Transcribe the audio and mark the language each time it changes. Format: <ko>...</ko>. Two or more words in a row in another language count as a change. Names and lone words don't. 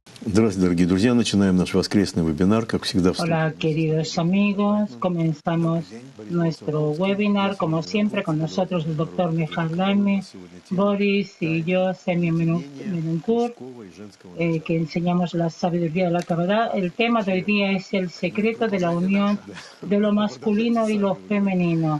<ru>Здравствуйте, дорогие друзья. Начинаем наш воскресный вебинар, как всегда.</ru> <es>Hola, queridos amigos. Comenzamos nuestro webinar, como siempre, con nosotros el doctor Michal Laime, Boris y yo, Semyon Menunkur, que enseñamos la sabiduría de la Kabbalah. El tema de hoy día es el secreto de la unión de lo masculino y lo femenino.</es>